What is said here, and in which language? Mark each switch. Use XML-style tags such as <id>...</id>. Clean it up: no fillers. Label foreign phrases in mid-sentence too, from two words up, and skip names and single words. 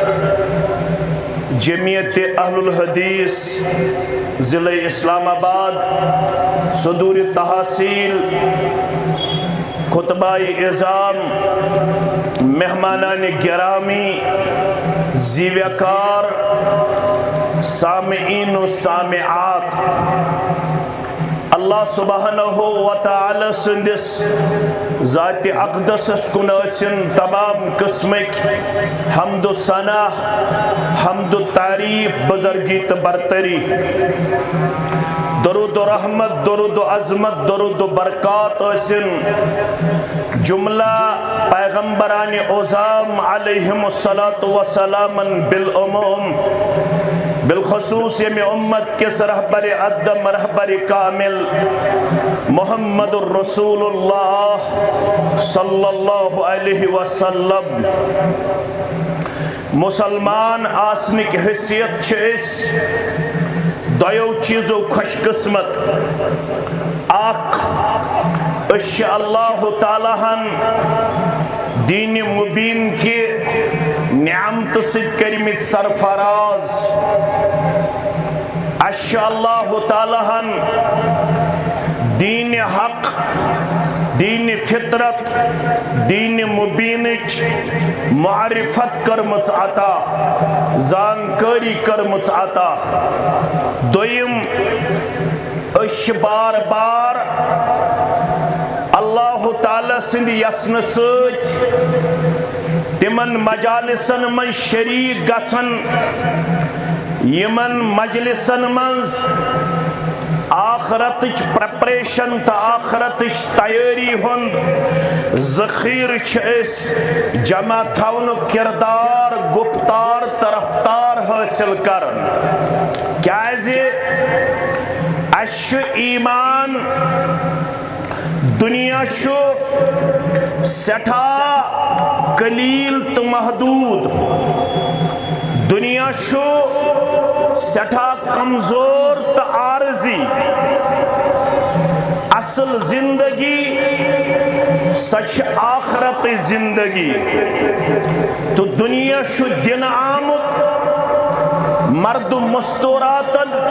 <ks>جمعیت اہل الحدیث ضلع اسلام آباد صدور تحصیل خطبہ اعظام مہمانان گرامی زیویکار سامعین و سامعات اللہ سبحانہ و تعالی سندس ذات اقدس کن ٲسِن تمام قسمک حمد و ثنا حمد و تعریف بزرگی تو برتری درود و رحمت درود و عظمت درود و برکات ٲسِن جملہ پیغمبران اعظام علیہم السلام بالعموم بالخصوص یم امت کس رہبر ادم رہبر کامل محمد الرسول اللہ صلی اللہ علیہ وسلم مسلمان آسنک حیثیت چھس دیو چیزو خوش قسمت اخ اش اللہ تعالیٰ ہن دین مبین کے نعمت سد کرمت سرفراز اش اللہ تعالیٰ ہن دین حق دین فطرت دین مبینچ معرفت کرمت عطا زانکاری کرمت عطا دویم اش بار بار اللہ تعالیٰ سند یسن سۭتۍ تمن مجالسن من شریک گژھن یمن مجلسن منز آخرتچ پریپریشن تا آخرتچ تیاری ہند ذخیر چھس جمع تھاونک کردار گفتار طرفدار حاصل کرن کیازِ اش ایمان دنیا شو سٹھا قلیل تو محدود دنیا شو سٹھا کمزور تو عارضی اصل زندگی سچ آخرت زندگی تو دنیا شو دن آمد مرد مستوراتن</ks>